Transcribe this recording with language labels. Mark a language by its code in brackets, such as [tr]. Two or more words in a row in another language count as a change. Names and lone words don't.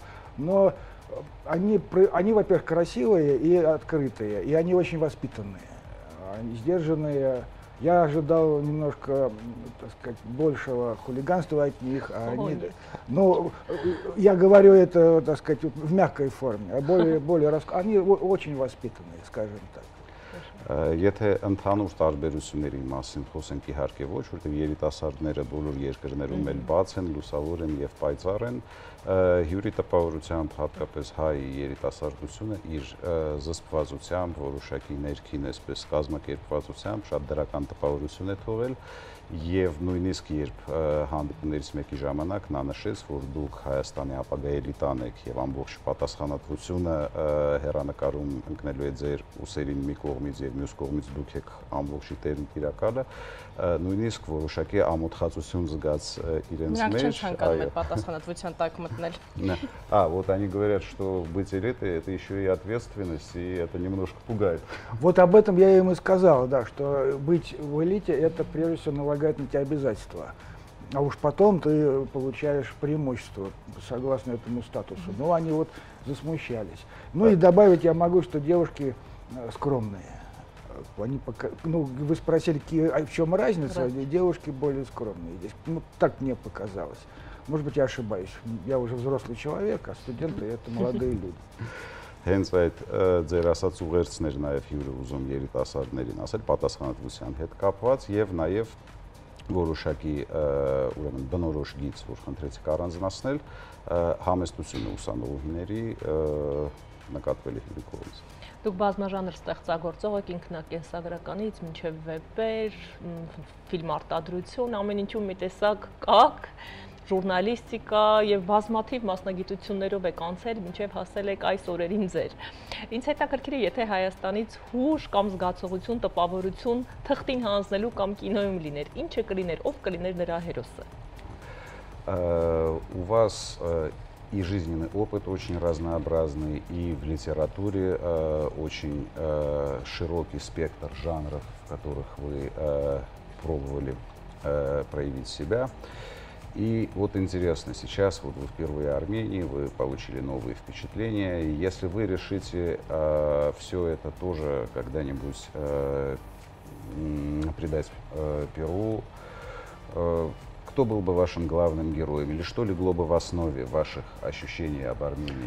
[ru] Но они во-первых, красивые и открытые, и они очень воспитанные, сдержанные. Я ожидал немножко, так сказать, большего хулиганства от них, а они, ну, я говорю это, так сказать, в мягкой форме, а они очень воспитанные, скажем так. [hy] Եթե ընդհանուր տարբերությունների մասին խոսենք իհարկե ոչ, որտեղ երիտասարդները բոլոր երկրներում էլ բաց են, լուսավոր են եւ պայծառ են, հյուրի տպավորությամբ հատկապես հայ երիտասարդությունը իր զսպվածությամբ, որոշակի ներքին այսպես կազմակերպվածությամբ շատ դրական տպավորություն է թողել եւ նույնիսկ երբ հանդիպումներից մեկի ժամանակ նա նշեց, որ դուք Հայաստանի ապագա էլիտան եք եւ ամբողջ պատասխանատվությունը հերանեկարում ընկնելու է ձեր ուսերին մի կողմից եւ մյուս կողմից դուք եք ամբողջի տերն տիրակալը, նույնիսկ որոշակի ամոթխածություն զգաց իրենց մեջ։ Նրանք չեն ցանկանում այդ պատասխանատվության տակ мտնել։ [ru] Вот они говорят, что быть элитой это еще и ответственность, и это немножко пугает. Вот об этом я им и сказал, да, что быть в элите это прежде всего налагает на тебя обязательства. А уж потом ты получаешь преимущество согласно этому статусу. Но они вот засмущались. Ну и добавить я могу, что девушки скромные. Они ну, вы спросили, в чем разница? Девушки более скромные здесь. Ну, так мне показалось. Может быть, я ошибаюсь. Я уже взрослый человек, а студенты это молодые люди. [hy] Հենց այդ ձեր ասած ուղերձներ նաև հյուրը ուզում երիտասարդներին ասել պատասխանատվության հետ կապված եւ նաև որոշակի ուրեմն բնորոշ գիծ, որ խնդրեցիք առանձնացնել համեստությունը ուսանողուհիների նկատվելի հյուրի կողմից։ Դուք բազմաժանր ստեղծագործող եք ինքնակենսագրականից մինչև վեպեր, ֆիլմ արտադրություն, ամեն ինչում մի տեսակ կաք, ժուրնալիստիկա եւ բազմաթիվ մասնագիտություններով եք անցել, մինչև հասել եք այս օրերին ձեր։ Ինձ հետաքրքիր է, եթե Հայաստանից հուշ կամ զգացողություն, տպավորություն թղթին հանձնելու կամ կինոյում լիներ, ինչը կլիներ, ով կլիներ նրա հերոսը։ [ru] У вас и жизненный опыт очень разнообразный, и в литературе очень широкий спектр жанров, в которых вы пробовали проявить себя. И вот интересно, сейчас вот вы впервые в Армении, вы получили новые впечатления, и если вы решите все это тоже когда-нибудь придать перу, кто был бы вашим главным героем, или что легло бы в основе ваших ощущений об Армении?